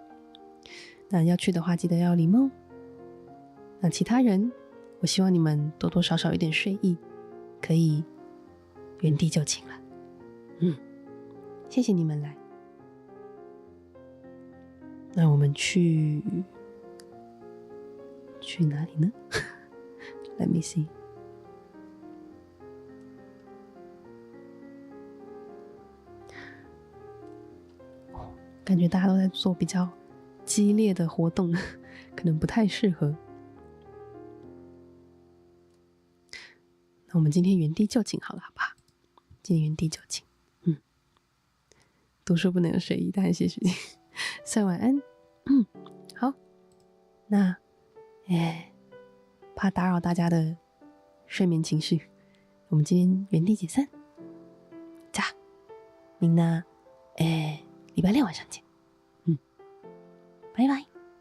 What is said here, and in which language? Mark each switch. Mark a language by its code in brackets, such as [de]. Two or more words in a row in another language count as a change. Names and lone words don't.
[zh] 那要去的话，记得要礼貌。那其他人，我希望你们多多少少有点睡意，可以原地就寝了。谢谢你们来。那我们去哪里呢 ？ [en] Let me see。 [zh] 感觉大家都在做比较激烈的活动，可能不太适合。那我们今天原地就寝好了，好不好？今天原地就寝。读书不能有睡意，但谢谢你。所以晚安。好。那，怕打扰大家的睡眠情绪，我们今天原地解散。 [ja] じゃあ、 [zh] みんな、礼拜6晚上见。拜拜。